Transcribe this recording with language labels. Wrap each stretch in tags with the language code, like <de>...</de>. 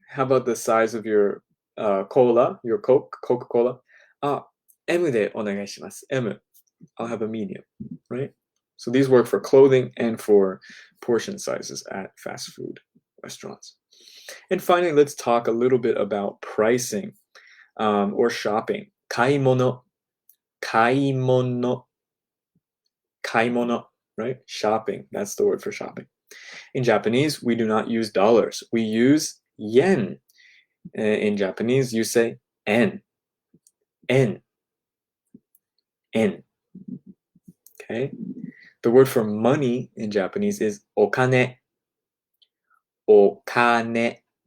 <en>How about the size of your cola, your Coca-Cola?</en> <ja>M でお願いします.</ja> <en>M. I'll have a medium, right? So these work for clothing and for portion sizes at fast food restaurants. And finally, let's talk a little bit about pricing or shopping. 買い物, 買い物, 買い物, right? Shopping, that's the word for shopping. In Japanese, we do not use dollars. We use yen. In Japanese, you say en. En. En. Okay? The word for money in Japanese is okane. Okane.</en>